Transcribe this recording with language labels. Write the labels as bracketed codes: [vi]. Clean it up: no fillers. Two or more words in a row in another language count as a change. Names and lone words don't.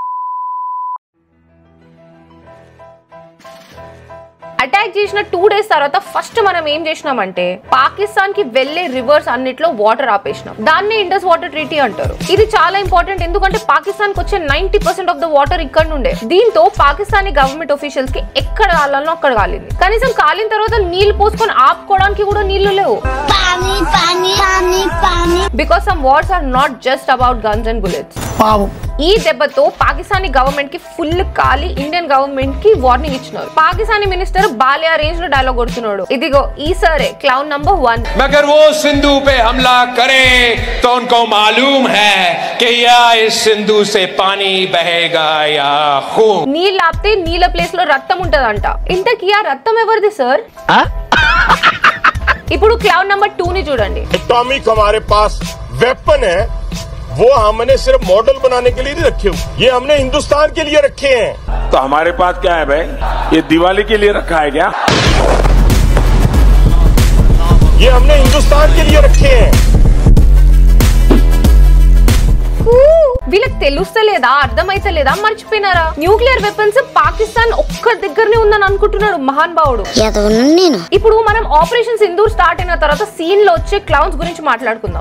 [te] అటాక్ చేసిన 2 days తర్వాత ఫస్ట్ మనం ఏం చేసినామంటే పాకిస్తాన్ కి వెళ్లే రివర్స్ అన్నిట్లో వాటర్ ఆపేసినాం. దాన్ని ఇండస్ వాటర్ ట్రీటీ అంటారు. ఇది చాలా ఇంపార్టెంట్ ఎందుకంటే పాకిస్తాన్ కి వచ్చే 90% [en] of the water [te] ఇక్కడ నుండే. దీంతో [en] Pakistani government officials [te] కి ఎక్కడ కావాలనో అక్కడ కాలింది. కనీసం కాలిన తర్వాత నీళ్లు పోసుకొని ఆపుకోవడానికి కూడా నీళ్లు లేవు. [en] Because some wars are not just about guns and bullets. [te] ఈ దెబ్బతో [en] Pakistani government [te] కి ఫుల్ కాలి [en] Indian government [te] కి వార్నింగ్ ఇచ్చినారు. [en] Pakistani minister [te] బాలియా రేంజ్ లో డైలాగ్ కొడుతున్నాడు. ఇదిగో ఈ సరే [en] clown number 1. [hi] मगर वो सिंधु पे हमला करे तो उनको मालूम है कि या इस सिंधु से पानी बहेगा या खून. [te] నీళ్ళు ఆపితే నీళ్ళ ప్లేస్ లో రక్తం ఉంటదంట. ఇంతకీ ఆ రక్తం ఎవరిది సార్? ఇప్పుడు [en] clown number 2 [te] ని చూడండి. [hi] एटॉमिक हमारे पास वेपन है, वो हमने सिर्फ मॉडल बनाने के लिए नहीं रखे हुए, ये हमने हिंदुस्तान के लिए रखे हैं. तो हमारे पास क्या है भाई? ये दिवाली के लिए रखा है क्या? ये हमने हिंदुस्तान के लिए रखे हैं. [te] వీళ్ళకి తెలుస్తలేదా, అర్థమైతలేదా, మర్చిపోయినారా? [en] nuclear weapons [te] పాకిస్తాన్ ఒక్క దగ్గరనే ఉందని అనుకుంటున్నాడు మహాన్ భావుడు. ఇప్పుడు మనం ఆపరేషన్ సింధూర్ స్టార్ట్ అయిన తర్వాత సీన్ లో వచ్చే క్లౌన్స్ గురించి మాట్లాడుకుందాం.